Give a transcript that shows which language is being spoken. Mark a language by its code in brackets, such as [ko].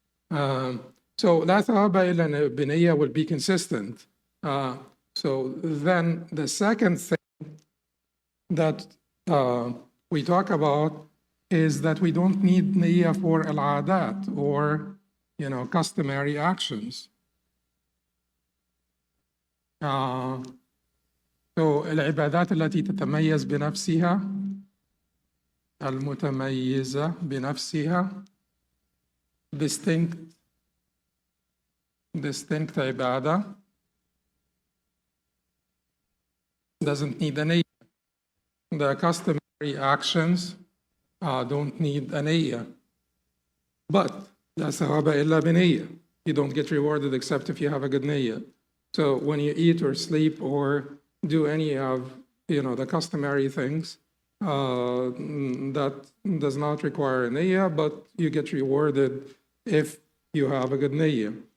[en] So [ar] لا ثواب إلا بنية [en] will be consistent. So then the second thing that we talk about is that we don't need niyyah for al-adat or, customary actions. So [ar] العبادات التي تتميز بنفسها المتميزة بنفسها [en] distinct [ar] عبادة [en] doesn't need a niyyah. The customary actions don't need a niyyah. But [ar] لا ثواب إلا بنية. [en] You don't get rewarded except if you have a good niyyah. So when you eat or sleep or do any of the customary things, that does not require a niyyah, but you get rewarded if you have a good niyyah.